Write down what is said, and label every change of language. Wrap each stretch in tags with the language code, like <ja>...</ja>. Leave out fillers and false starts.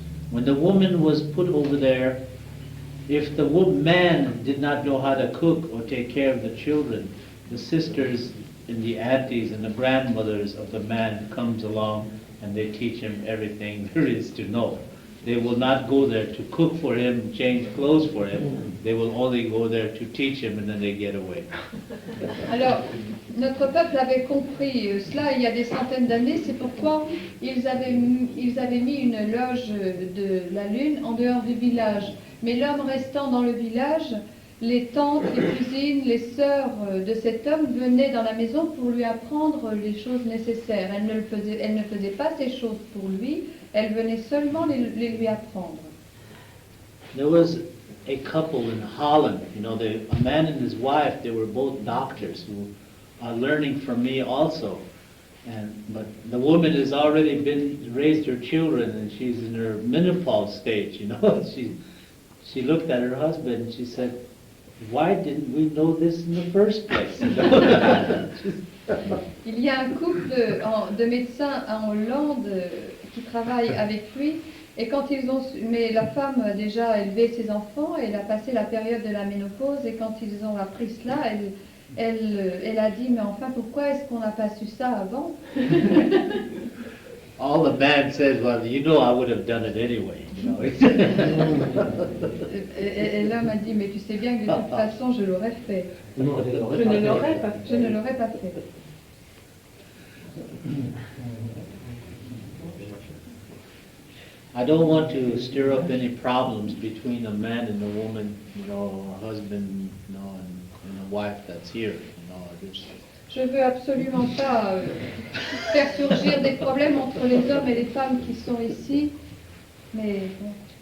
<en>When the woman was put over there, if the man did not know how to cook or take care of the children, the sisters and the aunties and the grandmothers of the man comes along and they teach him everything there is to know. They will not go there to cook for him, change clothes for him. They will only go there to teach him, and then they get away.</en> <fr>Alors, notre peuple avait compris cela il y a des centaines d'années, c'est pourquoi ils avaient mis une loge de la lune en dehors du village. Mais l'homme restant dans le village, les tantes, les cousines, les sœurs de cet homme venaient dans la maison pour lui apprendre les choses nécessaires. Elles ne faisaient pas ces choses pour lui, elles venaient seulement les lui apprendre.</fr> <en>There was a couple in Holland. You know, a man and his wife, they were both doctors who are learning from me also. But the woman has already raised her children, and she's in her menopause stage, you know. She looked at her husband and she said, "Why didn't we know this in the first place?" You know?</en> <fr>Il y a un couple de médecins en Hollande qui travaillent avec lui, et mais la femme a déjà élevé ses enfants, elle a passé la période de la ménopause, et quand ils ont appris cela, elle a dit, mais enfin, pourquoi est-ce qu'on n'a pas su ça avant?</fr> <en>All the man says, "Well, you know, I would have done it anyway." You know?</en> <fr>Et l'homme a dit, mais tu sais bien que de toute façon, je l'aurais fait. Je ne l'aurais pas fait.</fr> <en>I don't want to stir up any problems between a man and a woman, you know, a husband, you know, and a wife that's here. You know,</en> <fr>je veux absolument pas faire surgir des problèmes entre les hommes et les femmes qui sont ici, mais bon.</fr>